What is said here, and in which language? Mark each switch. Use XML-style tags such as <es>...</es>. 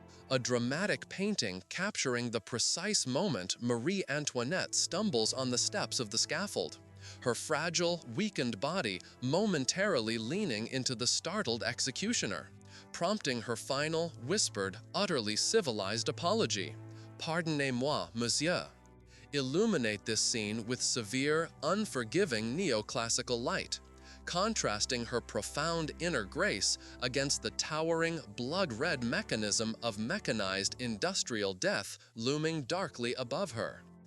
<en>A dramatic painting capturing the precise moment Marie Antoinette stumbles on the steps of the scaffold, her fragile, weakened body momentarily leaning into the startled executioner, prompting her final, whispered, utterly civilized apology.</en> <fr>"Pardonnez-moi, monsieur."</fr> <en>Illuminate this scene with severe, unforgiving neoclassical light, contrasting her profound inner grace against the towering, blood-red mechanism of mechanized industrial death looming darkly above her.</en>